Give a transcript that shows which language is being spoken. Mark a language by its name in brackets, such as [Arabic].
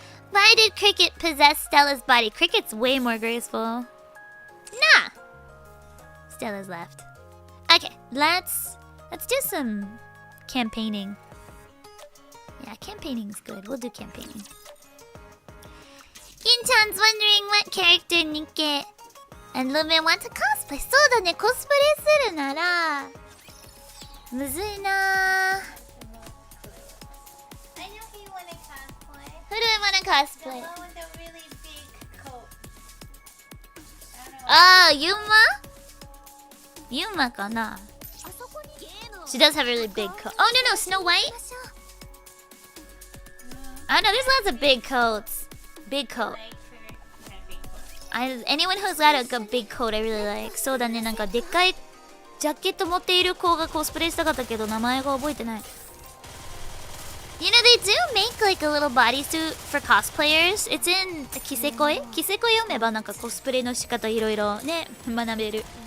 [English] Why did Cricket possess Stella's body? Cricket's way more graceful. Nah. Stella's left. Okay, let's do some campaigning. Yeah, campaigning's good. We'll do campaigning. Kinchan's wondering what character NIKKE and Lumin want to cosplay. [Japanese] そうだね、コスプレするならむずいな。 [English] I know who you want to cosplay. Who do I want to The cosplay? one with the really big coat. I don't know. Oh, Yumaかな? She does have a really big coat. Oh, no, Snow White? Oh, no, there's lots of big coats. Big coat. Like her. Yeah, big coat. Anyone who's got a big coat, I really like. [Japanese] そうだね、なんかでっかいジャケット持っている子がコスプレしたかったけど名前が覚えてない。 [English] You know, they do make like a little bodysuit for cosplayers. It's in [Japanese] キセコイ読めばなんかコスプレの仕方いろいろね、学べる。